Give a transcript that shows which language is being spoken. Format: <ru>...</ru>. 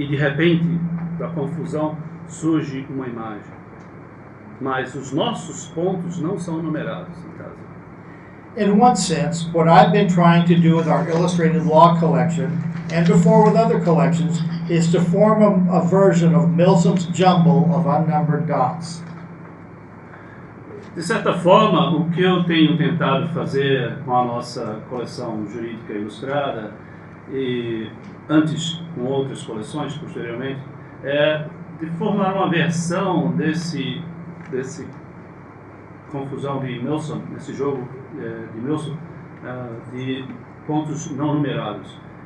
<pt>E de repente, da confusão, surge uma imagem. Mas os nossos pontos não são numerados em casa.</pt> <en>In one sense, what I've been trying to do with our illustrated law collection, and before with other collections, is to form a version of Milsom's jumble of unnumbered dots.</en> <pt>De certa forma, o que eu tenho tentado fazer com a nossa coleção jurídica ilustrada, e antes com outras coleções posteriormente, é de formar uma versão desse confusão de Milsom, desse jogo de Milsom, de pontos não numerados.</pt>